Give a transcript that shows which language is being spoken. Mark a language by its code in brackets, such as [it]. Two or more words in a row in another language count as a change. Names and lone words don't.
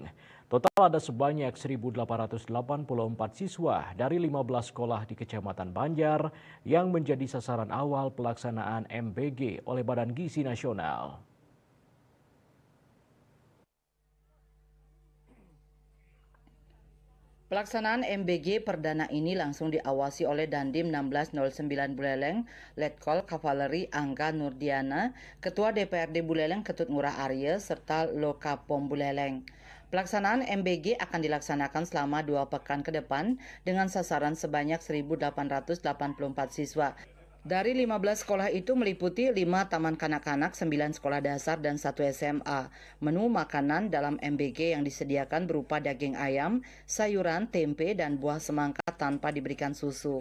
[id] Total ada sebanyak 1.884 siswa dari 15 sekolah di Kecamatan Banjar yang menjadi sasaran awal pelaksanaan MBG oleh Badan Gizi Nasional. Pelaksanaan MBG perdana ini langsung diawasi oleh Dandim 1609 Buleleng, Letkol Kavaleri Angga Nurdiana, Ketua DPRD Buleleng Ketut Ngurah Arya, serta Lokapom Buleleng. Pelaksanaan MBG akan dilaksanakan selama 2 pekan ke depan dengan sasaran sebanyak 1.884 siswa. Dari 15 sekolah itu meliputi 5 taman kanak-kanak, 9 sekolah dasar, dan 1 SMA. Menu makanan dalam MBG yang disediakan berupa daging ayam, sayuran, tempe, dan buah semangka tanpa diberikan susu.